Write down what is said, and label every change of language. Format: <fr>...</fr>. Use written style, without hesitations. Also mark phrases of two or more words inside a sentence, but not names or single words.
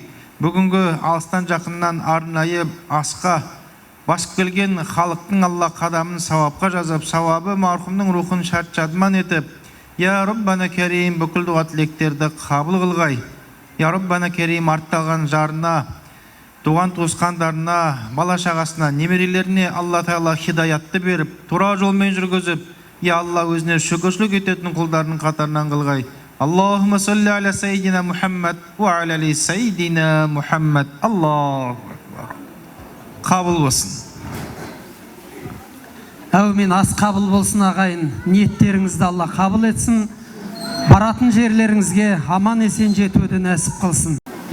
<kk>Бүгінгі алыстан жақыннан арнайы асқа басып келген халықтың Алла қадамын сауапқа жазып, сауабы мархумның рухын шат-шадман етіп,</kk> <ar>يا ربنا كريم</ar> <kk>бүкіл дұға тілектерді қабыл қылғай.</kk> <ar>يا ربنا كريم</ar> <kk>артталған жарына, туған туысқандарына, бала шағасына, немерелеріне Алла Тағала хидаятты беріп, тура жолмен жүргізіп, Я Алла өзіне шүкіршілік ететін құлдарының қатарынан қылғай.</kk> <ar>اللهم صل على سيدنا محمد وعلى آل سيدنا محمد. الله أكبر.</ar> <kk>Қабыл болсын. Әумин, ас қабыл болсын ағайын. Ниеттеріңізді Алла қабыл етсін. Баратын жерлеріңізге аман есен жетуді нәсіп қылсын.</kk>